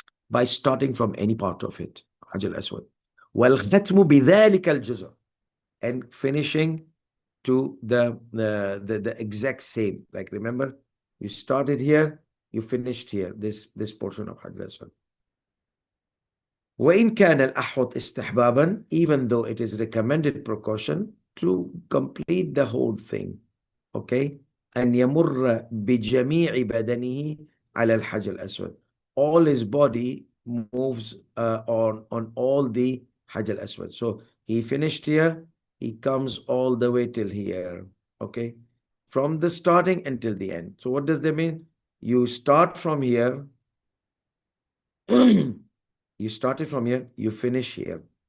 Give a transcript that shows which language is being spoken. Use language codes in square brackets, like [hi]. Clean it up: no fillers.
[en] By starting from any part of it, Hajj al-Aswad. [ar] وَالْخَتْمُ بِذَلِكَ الْجُزْء, [en] and finishing to the exact same. Like remember, you started here, you finished here, this portion of Hajj al-Aswad. [ar] وَإِنْ كَانَ الْأَحْوَطِ اسْتِحْبَابًا, [en] even though it is recommended precaution to complete the whole thing, okay? [ar] أن يمر بجميع بدنه على الحجر الأسود. [en] All his body moves on all the Hajj al-Aswad. So he finished here, he comes all the way till here, okay? From the starting until the end. So what does that mean? You start from here, you started from here, you finish here.